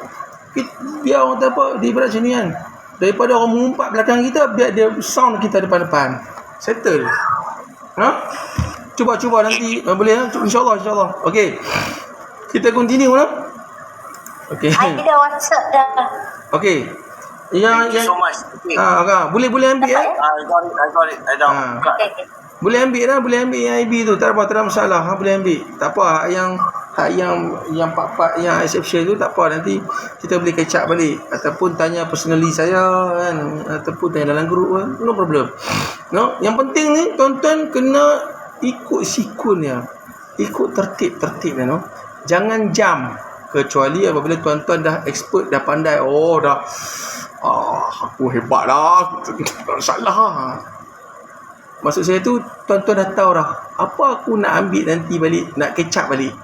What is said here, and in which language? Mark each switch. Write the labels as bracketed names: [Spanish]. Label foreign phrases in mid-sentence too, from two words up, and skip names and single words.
[Malay] Biar orang tak apa, dia berat macam ni kan. Daripada orang mengumpat belakang kita, biar dia sound kita depan-depan. Settle. Cuba nanti boleh lah. InsyaAllah. Okey. Kita continue lah. Okey. Ada WhatsApp dah. Okey. [English] Thank you so much. Okay. [Malay] Boleh ambil [English] I got it. I [Malay] dah buka. Okay. Boleh ambil yang IB tu. Tak ada masalah. Boleh ambil. Tak apa. Yang part-part yang exception tu tak apa, nanti kita boleh [English] catch up [Malay] balik ataupun tanya personally saya kan, ataupun tanya dalam group kan. [English] No problem. No, [Malay] yang penting ni tuan-tuan kena ikut sikun dia. Ikut tertib no. Jangan jam kecuali apabila tuan-tuan dah expert, dah pandai. Aku hebat dah. Tak salah. Maksud saya tu tuan-tuan dah tahu dah apa aku nak ambil nanti balik, nak [English] catch up [Malay] balik.